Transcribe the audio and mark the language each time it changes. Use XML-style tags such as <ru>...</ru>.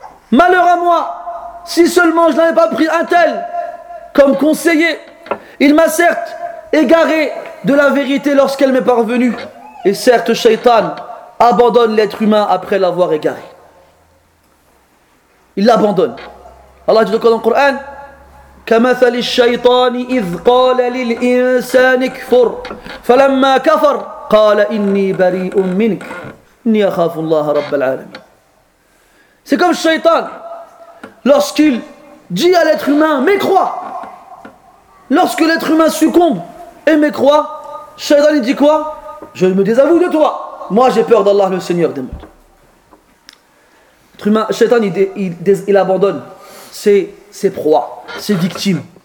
<fr>Malheur à moi, si seulement je n'avais pas pris un tel comme conseiller, il m'a certes égaré de la vérité lorsqu'elle m'est parvenue. Et certes, Shaitan abandonne l'être humain après l'avoir égaré. Il l'abandonne. Allah dit dans le Coran,</fr> <ar>كَمَثَلِ الشَّيْطَانِ إِذْ قَالَ لِلْإِنسَانِ كْفُرْ فَلَمَّا كَفَرْ قَالَ إِنِّي بَرِيءٌ مِّنْكَ إِنِّي أَخَافُ اللَّهَ رَبَّ الْعَالَمِينَ.</ar> <fr>C'est comme Shaitan lorsqu'il dit à l'être humain, mais crois. Lorsque l'être humain succombe et mécroit, Shaitan dit quoi? Je me désavoue de toi. Moi j'ai peur d'Allah le Seigneur des mondes. L'être humain, Shaitan il abandonne ses proies, ses victimes.</fr>